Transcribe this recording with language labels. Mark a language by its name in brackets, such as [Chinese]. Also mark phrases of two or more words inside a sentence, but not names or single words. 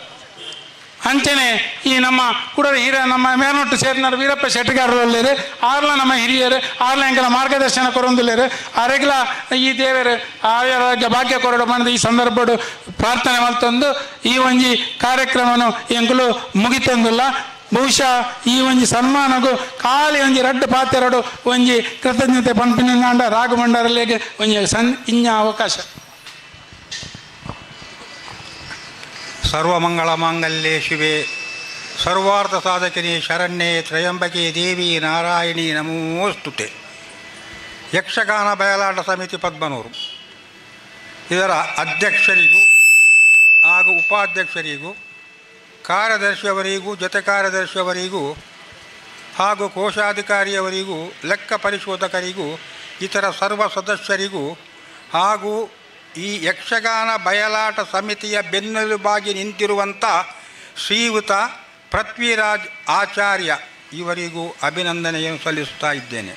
[Tulu] ಅಂಚನೆ ಈ ನಮ್ಮ ಕೂಡ ನಮ್ಮ ಮೇಲ್ನೊಟ್ಟು ಸೇರಿನ ವೀರಪ್ಪ ಶೆಟ್ಟಿಗಾರರಲ್ಲಿರು ಆರ್ಲ ನಮ್ಮ ಹಿರಿಯರು ಆರ್ಲ ಎಂಕಲ ಮಾರ್ಗದರ್ಶನ ಕೊರೊಂದಿಲ್ಲೇರು ಅರೆಗ್ಲ ಈ ದೇವರು ಆರೋಗ್ಯ ಭಾಗ್ಯ ಕೊರಡು ಬಂದು ಈ ಸಂದರ್ಭಡು ಪ್ರಾರ್ಥನೆ ಮಲ್ತಂದು ಈ ಒಂಜಿ ಕಾರ್ಯಕ್ರಮನು ಎಂಕುಲು ಮುಗಿತಂದಿಲ್ಲ ಬಹುಶಃ ಈ ಒಂಜಿ ಸನ್ಮಾನಗೂ ಖಾಲಿ ಒಂಜಿ 2 ಪಾತ್ರೆರಡು ಒಂಜಿ ಕೃತಜ್ಞತೆ ಪಂಪಿನಿಂದ ರಾಘು ಭಂಡಾರಲ್ಲಿಗೆ ಒಂಜಿ ಇಂಜ ಅವಕಾಶ. [Sanskrit] ಸರ್ವಮಂಗಳ ಮಾಂಗಲ್ಯೆ ಶಿವೆ ಸರ್ವಾರ್ಥ ಸಾಧಕಿನಿ ಶರಣ್ಯೆ ತ್ರಯಂಬಕೆ ದೇವಿ ನಾರಾಯಣಿ ನಮೋಸ್ತುತೆ. [Kannada] ಯಕ್ಷಗಾನ ಬಯಲಾಟ ಸಮಿತಿ ಪದ್ಮನೂರು ಇದರ ಅಧ್ಯಕ್ಷರಿಗೂ ಹಾಗೂ ಉಪಾಧ್ಯಕ್ಷರಿಗೂ ಕಾರ್ಯದರ್ಶಿಯವರಿಗೂ ಜೊತೆ ಕಾರ್ಯದರ್ಶಿಯವರಿಗೂ ಹಾಗೂ ಕೋಶಾಧಿಕಾರಿಯವರಿಗೂ ಲೆಕ್ಕ ಪರಿಶೋಧಕರಿಗೂ ಇತರ ಸರ್ವ ಸದಸ್ಯರಿಗೂ ಹಾಗೂ ಈ ಯಕ್ಷಗಾನ ಬಯಲಾಟ ಸಮಿತಿಯ ಬೆನ್ನೆಲುಬಾಗಿ ನಿಂತಿರುವಂಥ ಶ್ರೀಯುತ ಪೃಥ್ವಿರಾಜ್ ಆಚಾರ್ಯ ಇವರಿಗೂ ಅಭಿನಂದನೆಯನ್ನು ಸಲ್ಲಿಸುತ್ತಾ ಇದ್ದೇನೆ.